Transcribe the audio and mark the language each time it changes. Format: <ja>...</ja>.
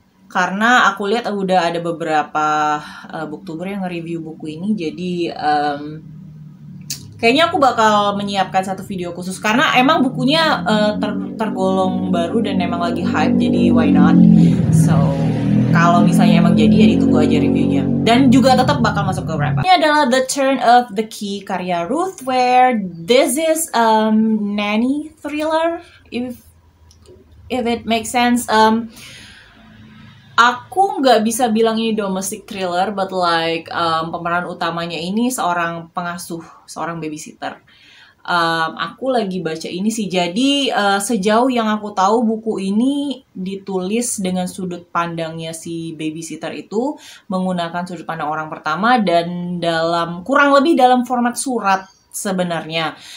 <id>Karena aku lihat udah ada beberapa booktuber yang nge-review buku ini, jadi kayaknya aku bakal menyiapkan satu video khusus. Karena emang bukunya tergolong baru dan emang lagi hype, jadi</id> <en>why not?</en> <id>So, kalau misalnya emang jadi ya ditunggu aja reviewnya. Dan juga tetap bakal masuk ke wrap up. Ini adalah The Turn of the Key karya Ruth Ware.</id> <en>This is nanny thriller, if it makes sense.</en> <id>Aku nggak bisa bilang ini</id> <en>domestic thriller, but</en> <id>pemeran utamanya ini seorang pengasuh, seorang babysitter. Aku lagi baca ini sih, jadi sejauh yang aku tahu buku ini ditulis dengan sudut pandangnya si babysitter itu menggunakan sudut pandang orang pertama dan kurang lebih dalam format surat sebenarnya.</id>